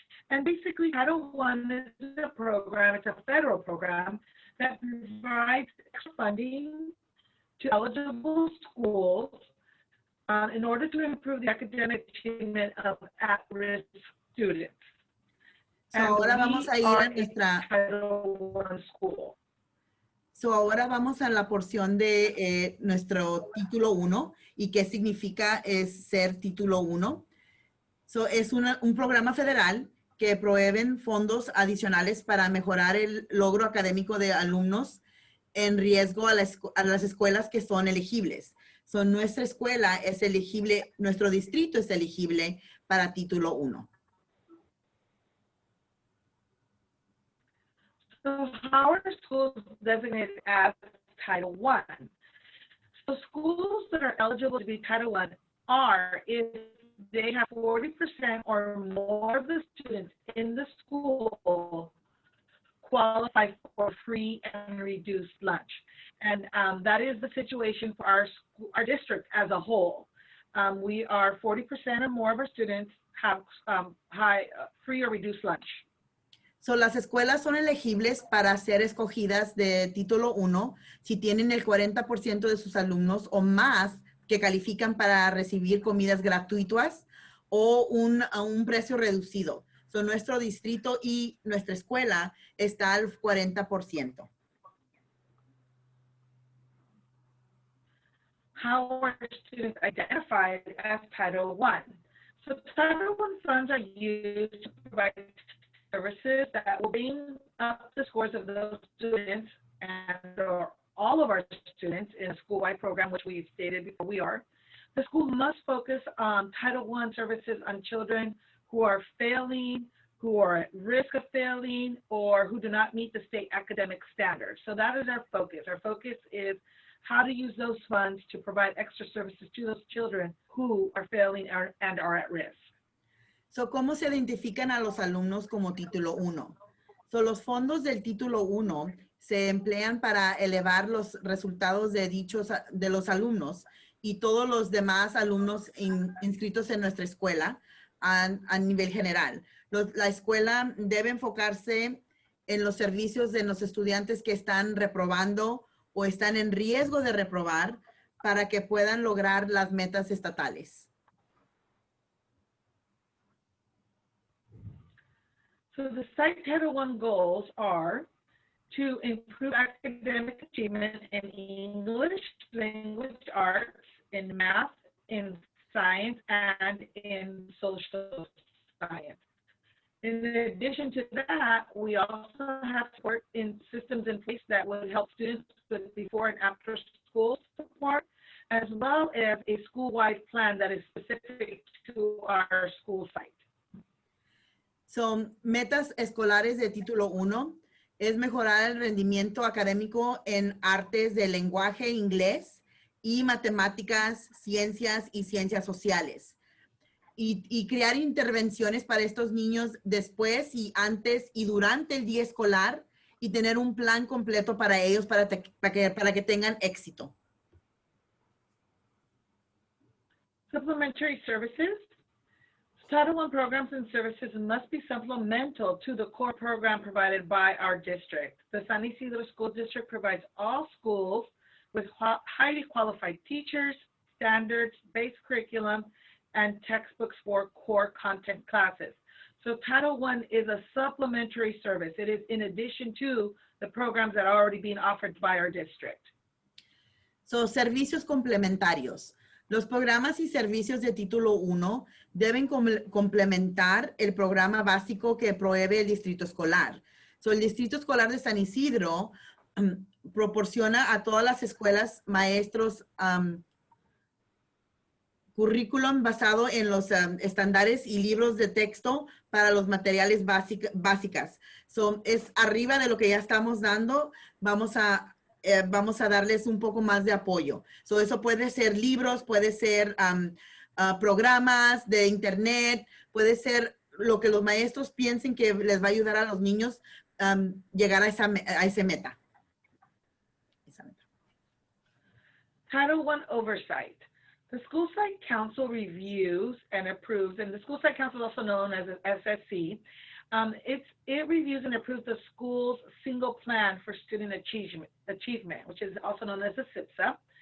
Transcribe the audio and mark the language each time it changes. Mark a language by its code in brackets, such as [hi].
[en] And basically, Title I is a program, it's a federal program that provides extra funding to eligible schools in order to improve the academic achievement of at-risk students. [es] Ahora vamos a ir a nuestra [en] Title I school. [es] Ahora vamos a la porción de nuestro título 1 y qué significa ser título 1. Es un programa federal que proveen fondos adicionales para mejorar el logro académico de alumnos en riesgo a las escuelas que son elegibles. Nuestra escuela es elegible, nuestro distrito es elegible para título 1. [en] So how are schools designated as Title I? So schools that are eligible to be Title I are if they have 40% or more of the students in the school qualify for free and reduced lunch. And that is the situation for our district as a whole. We are 40% or more of our students have free or reduced lunch. [es] Las escuelas son elegibles para ser escogidas de título 1 si tienen el 40% de sus alumnos o más que califican para recibir comidas gratuitas o a un precio reducido. Nuestro distrito y nuestra escuela está al 40%. [en] How are students identified as Title I? So Title I funds are used to provide services that will bring up the scores of those students and or all of our students in a school-wide program, which we've stated before we are. The school must focus on Title I services on children who are failing, who are at risk of failing, or who do not meet the state academic standards. So that is our focus. Our focus is how to use those funds to provide extra services to those children who are failing and are at risk. [es] So, ¿cómo se identifican a los alumnos como título 1? So, los fondos del título 1 se emplean para elevar los resultados de los alumnos y todos los demás alumnos inscritos en nuestra escuela a nivel general. La escuela debe enfocarse en los servicios de los estudiantes que están reprobando o están en riesgo de reprobar para que puedan lograr las metas estatales. [en] So the site Title I goals are to improve academic achievement in English, language arts, in math, in science, and in social science. In addition to that, we also have support in systems in place that would help students with before and after school support, as well as a school-wide plan that is specific to our school site. [es] Son metas escolares de título 1, es mejorar el rendimiento académico en artes de lenguaje, inglés y matemáticas, ciencias y ciencias sociales. Y crear intervenciones para estos niños después y antes y durante el día escolar y tener un plan completo para ellos para que tengan éxito. [en] Supplementary services. Title I programs and services must be supplemental to the core program provided by our district. The San Isidro School District provides all schools with highly qualified teachers, standards, base curriculum, and textbooks for core content classes. So Title I is a supplementary service. It is in addition to the programs that are already being offered by our district. [es] So, servicios complementarios. Los programas y servicios de título 1 deben complementar el programa básico que provee el distrito escolar. So, el distrito escolar de San Isidro proporciona a todas las escuelas maestros currículum basado en los estándares y libros de texto para los materiales básicas. So, es arriba de lo que ya estamos dando. Vamos a darles un poco más de apoyo. So, eso puede ser libros, puede ser programas de internet, puede ser lo que los maestros piensen que les va a ayudar a los niños llegar a esa meta. [en] Title I Oversight. The School Site Council reviews and approves, and the School Site Council is also known as SSC. It reviews and approves the school's single plan for student achievement, which is also known as the SYMS.